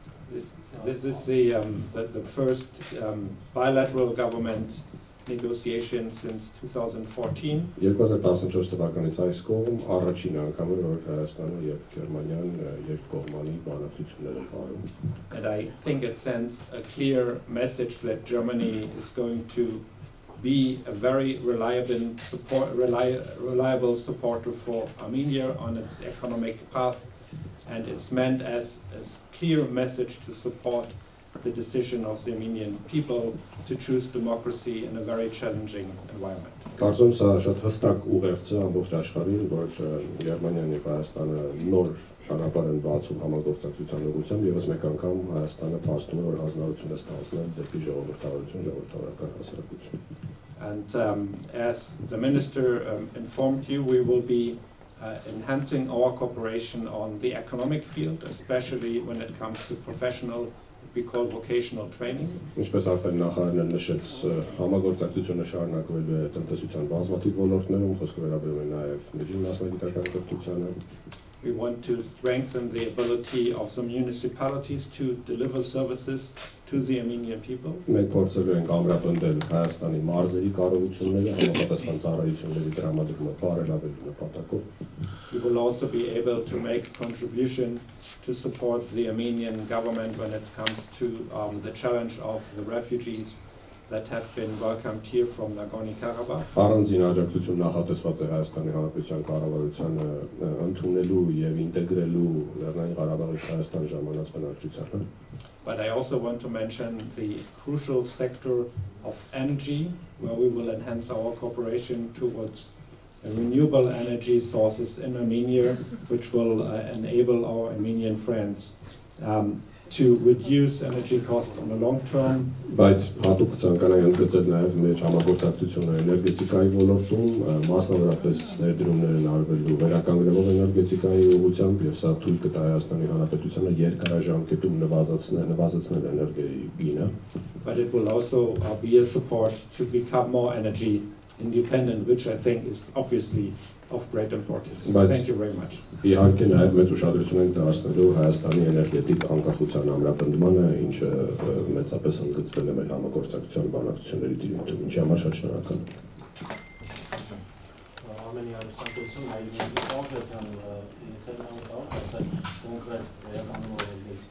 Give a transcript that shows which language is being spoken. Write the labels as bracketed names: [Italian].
[English] This is the first bilateral government negotiation since 2014. [Armenian] 2014 թվականից այս կողմ առաջին անգամ է, որ Հայաստանը և Գերմանիան երկկողմանի բանակցություններ են վարում։ [English] And I think it sends a clear message that Germany is going to be a very reliable supporter for Armenia on its economic path, and it's meant as a clear message to support the decision of the Armenian people to choose democracy in a very challenging environment. [Armenian] Կարծում սա շատ հստակ ուղերձ է ամբողջ աշխարհին, որ Գերմանիան և Հայաստանը նոր ճանապարհ են բացում համագործակցության ուղղությամբ, ևս մեկ անգամ Հայաստանը փաստում է, որ հանձնարարություն է ստացել դեպի ժողովրդավարություն, ժողովրդավարական հասարակություն։ [English] And as the Minister informed you, we will be enhancing our cooperation on the economic field, especially when it comes to professional, we call vocational training. [Armenian] Ինչպես արդեն նախարարն նշեց, համագործակցությունը շարունակվելու է տնտեսության բազմաթիվ ոլորտներում, խոսքը վերաբերում է նաև միջին մասնագիտական կրթությանը։ [English] We want to strengthen the ability of the municipalities to deliver services to the Armenian people. [Armenian] Մենք փորձելու ենք ամրապնդել Հայաստանի մարզերի կառավարությունները համապատասխան ծառայությունների տրամադրումը բարելավելու նպատակով։ [English] We will also be able to make a contribution to support the Armenian government when it comes to the challenge of the refugees that have been welcomed here from Nagorno-Karabakh. [Armenian] Առանձին աջակցություն նախատեսված է Հայաստանի Հանրապետության կառավարությանը ընդունելու եւ ինտեգրելու Լեռնային Ղարաբաղի Հայաստան ժամանած բնակչությանը։ [English] But I also want to mention the crucial sector of energy, where we will enhance our cooperation towards renewable energy sources in Armenia, which will enable our Armenian friends to reduce energy costs on the long term. [Armenian] Բայց հատուկ ցանկանայի ընդգծել նաև մեր համագործակցությունը էներգետիկայի ոլորտում, մասնավորապես ներդրումներ են արվելու վերականգնվող էներգետիկայի ուղղությամբ եւ սա թույլ կտա Հայաստանի Հանրապետությանը երկարաժամկետում նվազեցնել էներգիայի գինը. [English] But it will also be a support to become more energy independent, which I think is obviously of great importance. Thank you very much. [Armenian] Իհարկե նաև մեծ ուշադրություն ենք դարձնելու Հայաստանի էներգետիկ անկախության ամրապնդմանը, ինչը մեծապես ընդգծվել է մեր համագործակցության բանակցությունների դիրքում, ինչի համար շատ շնորհակալ ենք. [English] Armenian Solution, I will concrete